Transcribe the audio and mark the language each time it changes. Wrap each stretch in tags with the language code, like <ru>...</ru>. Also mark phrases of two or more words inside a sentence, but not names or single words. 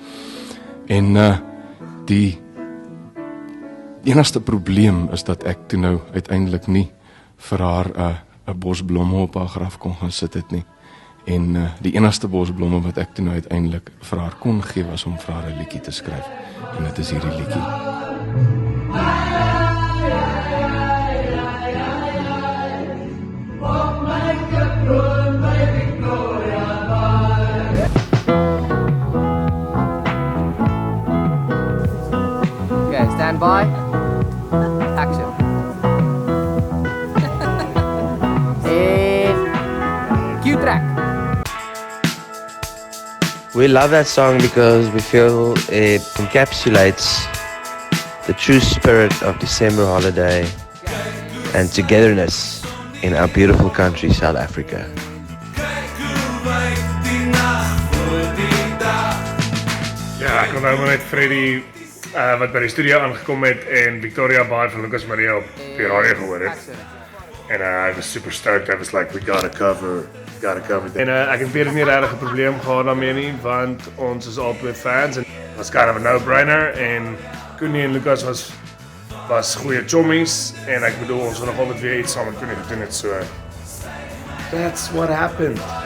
<af>En die enigste probleem is dat ek toe nou uiteindelik nie vir haar 'n bos blomme op haar graf kon gaan sit het nie. En die enigste bos blomme wat ek toe nou uiteindelik vir haar kon gee was om vir haar 'n liedjie te skryf. En dit is hierdie liedjie.</af> <en>Okay, stand by. Action. And cue track. We love that song because we feel it encapsulates the true spirit of December holiday and togetherness in our beautiful country, South Africa.</en> <af>Ja, ek onthou maar net Freddie wat by die studio aangekom het en Victoria Bay van Lucas Marie op die radio gehoor het.</af> <en>En I was super stoked. I was like, we gotta cover.</en> <af>En ek het weer nie regtig 'n probleem gehad daarmee nie, want ons is albei fans en</af> <en>it was kind of a no-brainer</en> <af>en Connie en Lucas was goeie chommies en ek bedoel ons wil nog altyd weer iets saam met Connie gedoen het,</af> <en>so that's what happened.</en>